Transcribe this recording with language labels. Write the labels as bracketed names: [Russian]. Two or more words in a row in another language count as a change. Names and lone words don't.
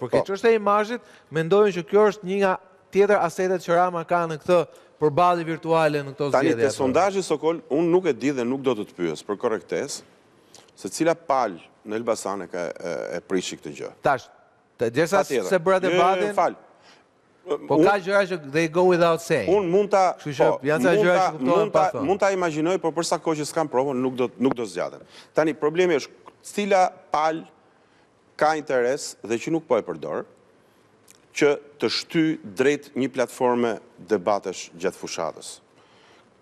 [Albanian] Por kjo çështja e imazhit, mendojnë që kjo është një nga tjetër asetet që Rama ka në këtë përballje virtuale në këto zgjedhje. Tani te sondazhi Sokol, unë nuk e di dhe nuk do të pyes për korrektesë, se cila palë në Elbasan e prishi këtë gjë. Tash, derisa se bëra debatin. Po ka gjëra që [English] they go without saying. [Albanian] Unë mund ta janë gjëra që kuptohen pa thënë. Mund ta imagjinoj, por për sa kohë që s'kam provën nuk do zgjaten. Tani problemi është cila palë ka interes dhe që nuk po e përdor, që të shty drejt një platforme debatesh gjatë fushatës.